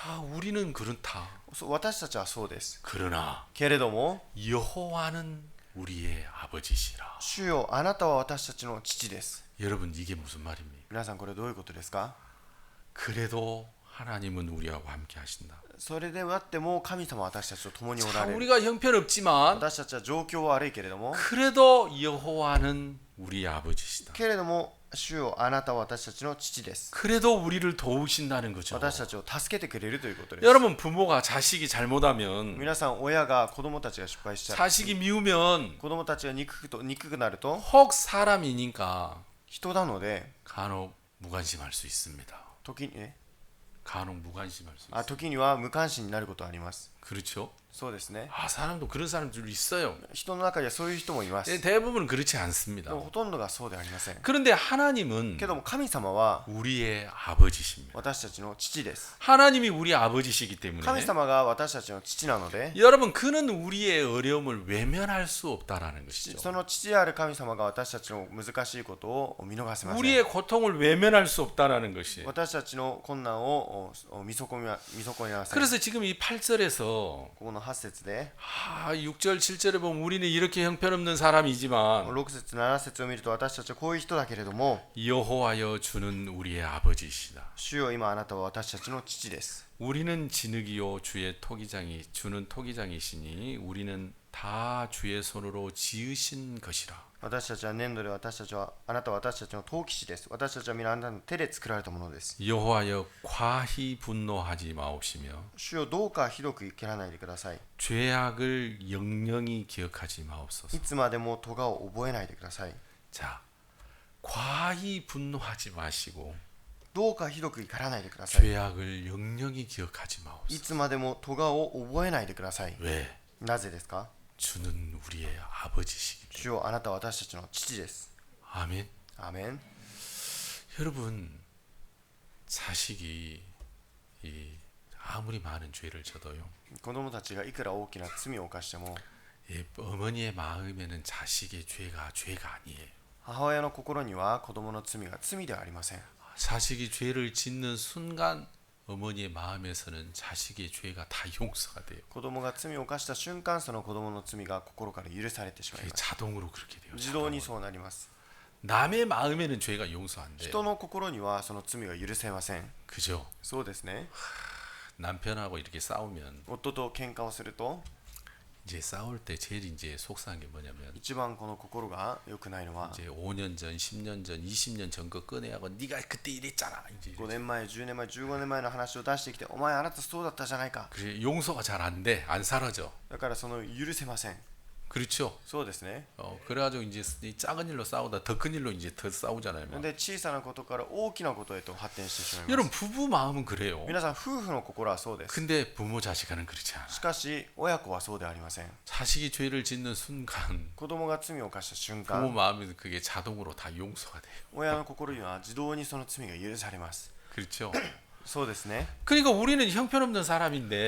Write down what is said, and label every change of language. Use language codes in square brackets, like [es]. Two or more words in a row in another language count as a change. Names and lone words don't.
[ko] 자 우리는 그렇다. [ja] 私たちはそうです。 [ko] 그러나 [ja] けれども、 [ko] 여호와는 우리의 아버지시라. [ja] 主よ、あなたは私たちの父です。 [ko] 여러분 이게 무슨 말입니까? [ja] 皆さん、これどういうことですか？ [ko] 그래도 하나님은 우리와 함께 하신다. [ja] それであっても神様は私たちと共にお [ko] 자, [ja] られる。 [ko] 우리가 형편없지만 [ja] 私たちは状況は悪いけれども、 [ko] 그래도 여호와는 우리 아버지시다. [ja] けれども主よ、あなたは私たちの父です。 [ko] 그래도 우리를 도우신다는 거죠. [ja] 私たちを助けてくれるということです。 [ko] 여러분 부모가 자식이 잘못하면 [ja] 皆さん、親が子供たちが失敗しちゃう、 [ko] 자식이 미우면 [ja] 子供たちが憎くなると、 [ko] 혹 사람이니까 [ja] 人なので [ko] 간혹 무관심할 수 있습니다. [ja] 時にね、 [ko] 간혹 무관심할 수 있어요. [ja] 時には無関心になることはあります。 [ko] 그렇죠? [ja] そうですね。 [ko] 아 사람도 그런 사람들 있어요. [ja] 人の中にはそういう人もいます。で [ko] 대부분은 그렇지 않습니다. [ja] もほとんどがそうではありません。 [ko] 그런데 하나님은 [ja] けども神様は [ko] 우리의 아버지십니다. [ja] 私たちの父です。 [ko] 하나님이 우리 아버지시기 [ja] 神 [ko] 때문에 [ja] 様が私たちの父なので、 [ko] 여러분 그는 우리의 어려움을 외면할 수 없다라는 것이죠. [ja] その父である神様が私たちの難しいことを見逃せません。 [ko] 우리의 고통을 외면할 수 없다라는 것이. [ja] 私たちの困難を見損ねません。 [ko] 그래서 지금 이 8절에서 [ja] ここの8節で [ko] 6절 7절에 보면 우리는 이렇게 형편없는 사람이지만 [ja] 6 節7節を見ると、私たちはこういう人だけれども、 [ko] 여호와여 주는 우리의 아버지시다. [ja] 主よ、今あなたは私たちの父です。 [ko] 우리는 진흙이요 주의 토기장이 주는 토기장이시니 우리는 다 주의 손으로 지으신 것이라. [ja] 私たちは粘土で、あなたは私たちの陶器師です。私たちは皆あなたの手で作られたものです。 [ko] 여호와여 과히 분노하지 마옵시며 [ja] 主よ、どうかひどく蹴らないでください。 [ko] 죄악을 영영히 기억하지 마옵소서. [ja] いつまでも咎を覚えないでください。 [ko] 자, 과히 분노하지 마시고 [ja] どうかひどく怒らないでください。 [ko] 죄악을 영영히 기억하지 [ja] い [ko] 마옵소서. [ja] つまでも咎を覚えないでください。 [ko] 왜? [ja] なぜですか？ [ko] 주는 우리의 아버지시기 때문에. [ja] 主よ、あなたは私たちの父です。 [ko] 아멘. [ja] アーメン。 [ko] 여러분, 자식이 아무리 많은 죄를 져도요. [ja] 子供たちがいくら大きな罪を犯しても、 [ko] 어머니의 마음에는 자식의 죄가 아니에요. [ja] 母親の心には子供の罪が罪ではありません。 [ko] 자식이 죄를 짓는 순간 어머니의 마음에서는 자식의 죄가 다 용서가 돼요. [ja] 子供が罪を犯した瞬間、その子供の罪が心から許されてしまい [ko] 그게 [ja] ます。 [ko] 자동으로 그렇게 돼요. [ja] 自動にそうなります。 [ko] 남의 마음에는 죄가 용서 안 돼요. [ja] 人の心にはその罪が許せません。 [ko] 그죠? [ja] そうですね。 [ko] 남편하고 이렇게 싸우면 [ja] 夫と喧嘩をすると、 [ko] 이제 싸울 때 제일 이제 속상한 게 뭐냐면 [ja] 一番この心が良くないのは [ko] 이제 5년 전, 10년 전, 20년 전 거 꺼내하고 네가 그때 이랬잖아. 이제 [ja] 5 年前10年前15年前の話を出してきてお前あなたそうだったじゃないか [ko] 그래 용서가 잘 안 돼, 안 사라져. [ja] だからその許せません [ko] 그렇죠. [ja] そうですね [ko] 그래가지고 이제 이 작은 일로 싸우다 더 큰 일로 이제 더 싸우잖아요. [ja] なので小さなことから大きなことへと発展してしまいま [ko] 여러분 [ja] す [ko] 부부 마음은 그래요. [ja] 皆さん夫婦の心はそうです [ko] 근데 부모 자식과는 그렇지 않아. [ja] しかし親子はそうではありません [ko] 자식이 죄를 짓는 순간 [ja] 子供が罪を犯した瞬 [ko] 부모 [ja] 間 [ko] 마음이 그게 자동으로 다 용서가 돼요. [ja] 親の心には自動にその罪が許されます [ko] 그렇죠. [ja] そうですね [ko] 그러니까 우리는 형편없는 사람인데